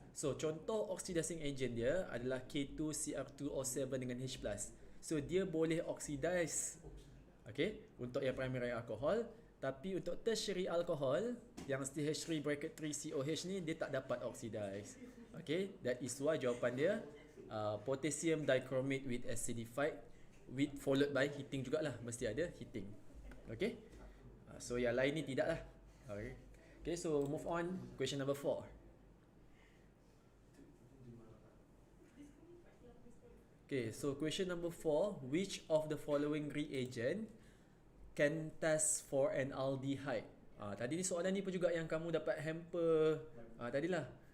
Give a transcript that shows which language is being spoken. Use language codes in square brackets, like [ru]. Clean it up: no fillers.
[ms] So contoh oxidizing agent dia adalah K2CR2O7 dengan H+. So dia boleh oxidize. Okay, untuk yang primary alcohol. Tapi untuk tertiary alcohol yang CH3 bracket 3COH ni dia tak dapat oxidize. Okay, that is why jawapan dia [en] potassium dichromate with acidified with followed by heating [ms] jugalah, mesti ada heating. Okay, so yang lain ni tidak lah. Okay, so move on. Question number 4. [en] Okay, so question number 4, which of the following reagent can test for an aldehyde? [ms] Tadi ni soalan ni pun juga yang kamu dapat hamper tadilah.